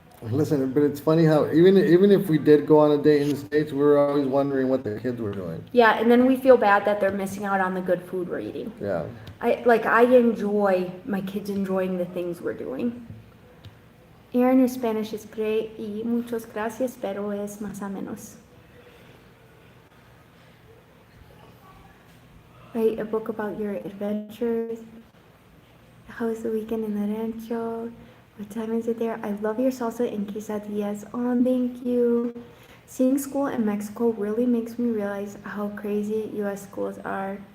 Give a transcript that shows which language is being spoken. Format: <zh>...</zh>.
<en>Listen, but it's funny how even if we did go on a date in the States, we were always wondering what the kids were doing. Yeah, and then we feel bad that they're missing out on the good food we're eating. Yeah. I enjoy my kids enjoying the things we're doing.</en> <es>Aaron,</es> <en>your Spanish is great</en> <es>y muchas gracias, pero es más o menos.</es> <en>Write a book about your adventures. How was the weekend in the rancho? What time is it there? I love your salsa and quesadillas. Oh, thank you. Seeing school in Mexico really makes me realize how crazy U.S. schools are.</en>